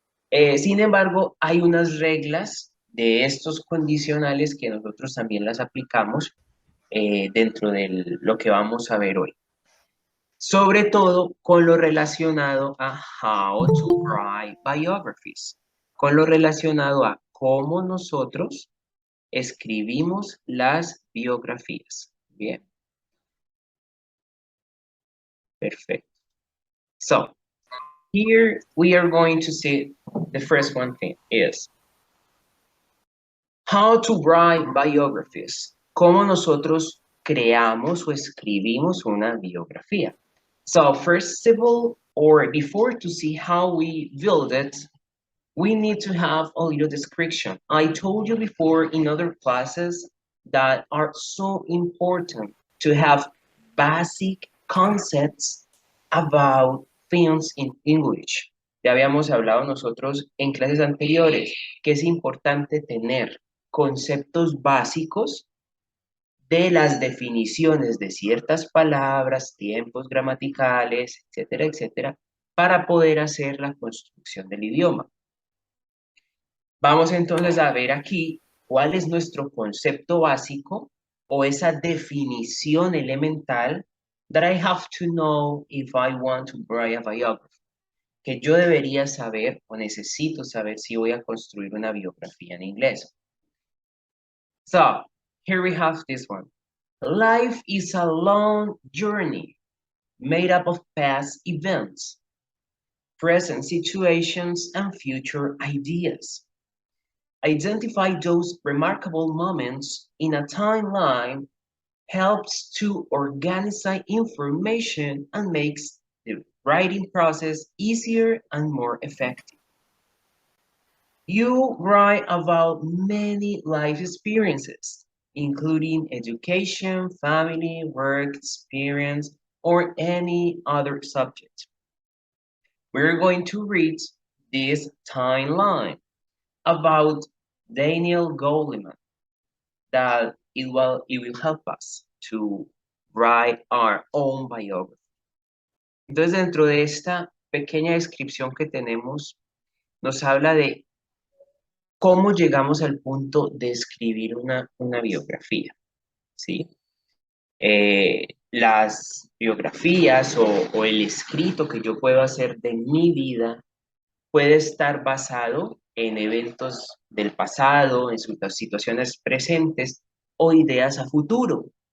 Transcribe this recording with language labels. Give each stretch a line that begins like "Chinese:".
Spanish: Sin embargo, hay unas reglas de estos condicionales que nosotros también las aplicamos dentro de lo que vamos a ver hoy. Sobre todo con lo relacionado a
English: how to write biographies,
Spanish: con lo relacionado a cómo nosotros escribimos las biografías. Bien, perfecto.
English: So, here we are going to see the first one thing is how to write biographies.
Spanish: Cómo nosotros creamos o escribimos una biografía.
English: So first of all, or before to see how we build it, we need to have a little description. I told you before in other classes that are so important to have basic concepts about things in English.
Spanish: Ya habíamos hablado nosotros en clases anteriores que es importante tener conceptos básicos de las definiciones de ciertas palabras, tiempos gramaticales, etcétera, etcétera, para poder hacer la construcción del idioma. Vamos entonces a ver aquí cuál es nuestro concepto básico o esa definición elemental
English: that I have to know if I want to write a biography,
Spanish: que yo debería saber o necesito saber si voy a construir una biografía en inglés.
English: So, here we have this one. Life is a long journey made up of past events, present situations, and future ideas. Identify those remarkable moments in a timeline helps to organize information and makes the writing process easier and more effective. You write about many life experiences, including education, family, work experience, or any other subject. We're going to read this timeline about Daniel Goleman that it will help us to write our own biography.
Spanish: Entonces, dentro de esta pequeña descripción que tenemos, nos habla de cómo llegamos al punto de escribir una biografía, ¿sí? Las biografías o el escrito que yo puedo hacer de mi vida puede estar basado en eventos del pasado, en situaciones presentes o ideas a futuro.